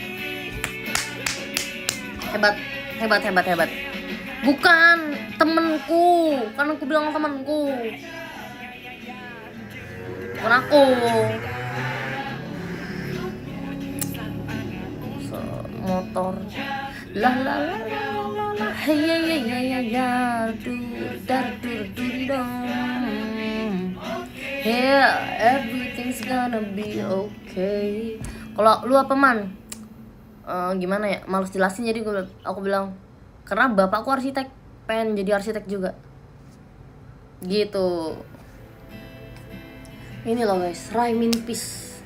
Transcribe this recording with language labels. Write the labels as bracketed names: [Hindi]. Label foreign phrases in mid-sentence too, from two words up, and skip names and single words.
[Indonesian] Hebat. Bukan temenku, kan aku bilang temenku, bukan aku. [English] Motor la la la la la hey ya yeah everything's gonna be okay. [Indonesian] Kalau lu apa man? Gimana ya, males jelasin jadi aku bilang karena bapakku arsitek, pengen jadi arsitek juga gitu. Ini loh guys, [English] rhyming piece.